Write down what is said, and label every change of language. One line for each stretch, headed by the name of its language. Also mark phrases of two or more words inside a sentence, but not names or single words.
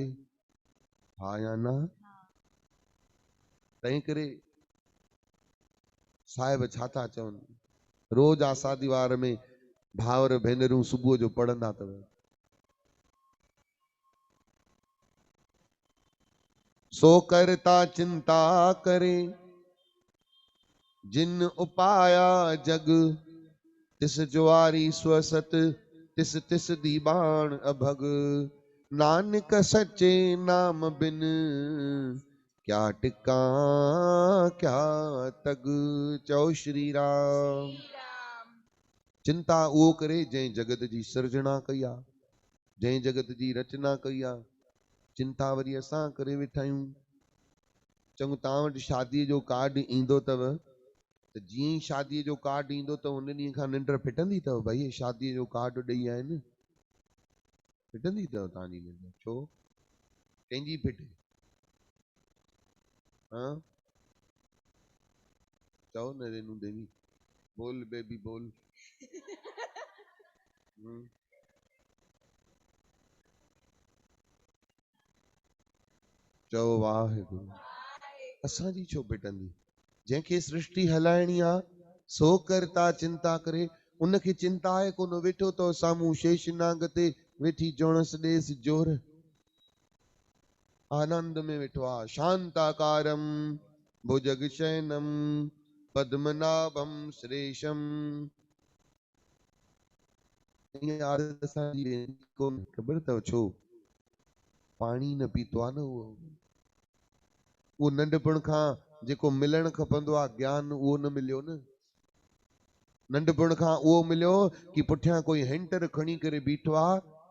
Sindhi: हा या न? तंहिं करे साहिब छा था चवनि, रोज़ आसादी वार में भावर भेनरूं सुबुह जो पढ़ंदा अथव,
Punjabi: ਸੋ ਕਰਤਾ ਚਿੰਤਾ ਕਰੇ ਜਿਨਿ ਉਪਾਇਆ ਜਗੁ, ਤਿਸੁ ਜੋਹਾਰੀ ਸੁਅਸਤਿ ਤਿਸੁ ਤਿਸੁ ਦੀਬਾਣੁ ਅਭਗੁ। ਨਾਨਕ ਸਚੇ ਨਾਮ ਬਿਨੁ ਕਿਆ ਟਿਕਾ ਕਿਆ ਤਗੁ।
Sindhi: चओ श्री राम। चिंता उहो करे जंहिं जगत जी सिरजना कई आहे, जंहिं जगत जी रचना कई आहे। चिंता वरी असां करे वेठा आहियूं। चङो तव्हां वटि शादीअ जो कार्ड ईंदो अथव, त जीअं ई शादीअ जो कार्ड ईंदो त उन ॾींहं खां निंड फिटंदी अथव, भई शादीअ जो कार्ड ॾेई आहिनि, फिटंदी अथव तव्हांजी निंड? छो, कंहिंजी फिटे? हाँ, चओ न रेनू देवी, बोल बेबी बोल। चओ वाहेगुरु। असांजी छो फिटंदी? जंहिंखे सृष्टि हलाइणी आहे सो करता चिंता करे। उनखे चिंता आहे कोन, वेठो तो साम्हूं शेषनाग ते वेठी जोणस ॾेस जोर, आनंद में वेठो आहे।
Sanskrit: शांताकारम भुजग शयनम पद्मनाभम श्रेषम।
Sindhi: ख़बर अथव छो? पाणी न पीतो आहे न उहो नंढपण खां जेको मिलणु खपंदो आहे ज्ञान, उहो न मिलियो न। नंढपण खां उहो मिलियो कि पुठियां कोई हैंटर खणी करे बीठो आहे।